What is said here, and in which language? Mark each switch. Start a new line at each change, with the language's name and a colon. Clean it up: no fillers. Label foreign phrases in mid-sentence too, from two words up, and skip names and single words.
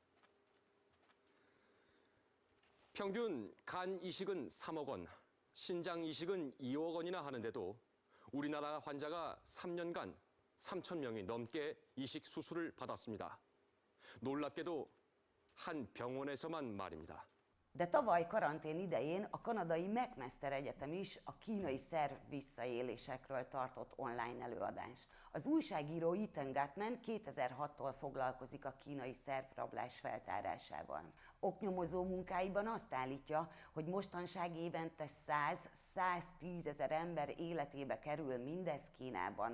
Korean: 평균 간 이식은 3억 원, 신장 이식은 2억 원이나 하는데도 우리나라 환자가 3년간 3,000명이 넘게 이식 수술을 받았습니다. 놀랍게도 한 병원에서만 말입니다.
Hungarian: De tavaly karantén idején a kanadai McMaster Egyetem is a kínai szerv visszaélésekről tartott online előadást. Az újságíró Ethan Gutman 2006-tól foglalkozik a kínai szervrablás feltárásával. Oknyomozó munkáiban azt állítja, hogy mostanság évente 100-110 ezer ember életébe kerül mindez Kínában.